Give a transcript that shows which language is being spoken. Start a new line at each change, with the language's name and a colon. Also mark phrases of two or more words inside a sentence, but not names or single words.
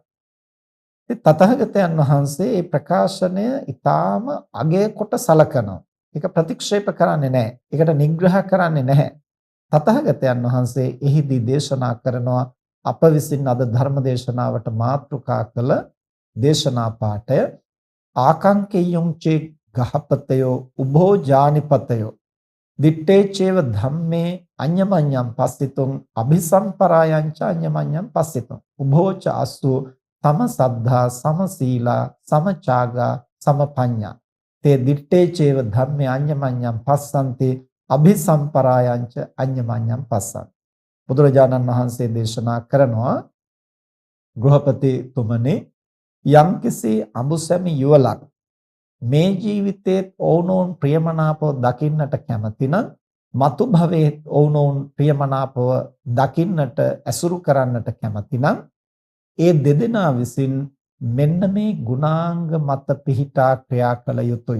Sinhala: තථාගතයන් වහන්සේ මේ ප්‍රකාශනය ඊටාම අගය කොට සලකනවා. ඒක ප්‍රතික්ෂේප කරන්නේ නැහැ. ඒකට නිග්‍රහ කරන්නේ නැහැ. තථාගතයන් වහන්සේ එහිදී දේශනා කරනවා අප විසින් අද ධර්ම දේශනාවට මාතෘකා
Pali: කළ දේශනා පාඨය ආකංකේයුං චේ ගහපතයෝ උභෝ ජානිපතයෝ දිත්තේචේව ධම්මේ අඤ්ඤමඤ්ඤං පස්සිතුං අபிසම්පරායං ච අඤ්ඤමඤ්ඤං පස්සිතුං උභෝච අස්සු සම සද්ධා සම සීලා සම චාගා සම පඤ්ඤා තේ දිත්තේචේව ධම්මේ අඤ්ඤමඤ්ඤං පස්සන්ති අபிසම්පරායං ච අඤ්ඤමඤ්ඤං පස්සං.
Sinhala: බුදුරජාණන් වහන්සේ දේශනා කරනවා ගෘහපතිතුමනි යම්කිසි අඹුසැමි යුවලක් මේ ජීවිතයේ ඔවුනොවුන් ප්‍රියමනාපව දකින්නට කැමති නම් මතු භවයේ ඔවුනොවුන් ප්‍රියමනාපව දකින්නට ඇසුරු කරන්නට කැමති නම් ඒ දෙදෙනා විසින් මෙන්න මේ ගුණාංග මත පිහිටා ක්‍රියා කළ යුතුයි.